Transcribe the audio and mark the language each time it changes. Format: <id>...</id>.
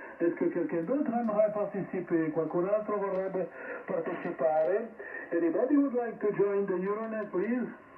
<fr>Est-ce que quelqu'un d'autre aimerait participer?</fr> <it>Qualcun altro vorrebbe partecipare?</it> <en>Anybody would like to join the Euronet, please?</en>